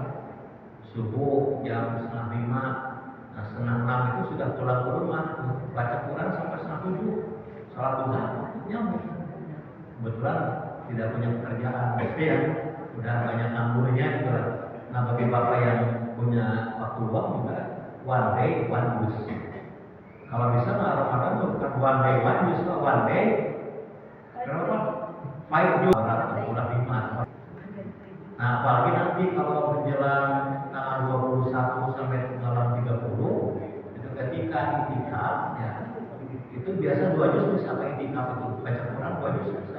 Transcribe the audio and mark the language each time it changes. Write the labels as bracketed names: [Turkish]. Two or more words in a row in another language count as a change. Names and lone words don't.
[Indonesian] Subuh jam 5:30, nah 5:30 itu sudah pulang ke rumah, baca Quran sampai 6:30, salat duha, nyambung. Kebetulan tidak punya pekerjaan, ya, udah banyak nganggurnya gitu lah. Nah bagi bapak yang punya waktu luang juga, [English] one day one use. [Indonesian] Kalau bisa nggak Ramadan bukan [English] one day one use, one day [Indonesian] berapa? 5 juz udah 5. Nah apalagi nanti kalau menjelang tanggal 21 sampai tanggal 30 itu ketika itikaf ya, itu biasa 2 juz bisa apa itikaf itu baca Quran 2 juz bisa.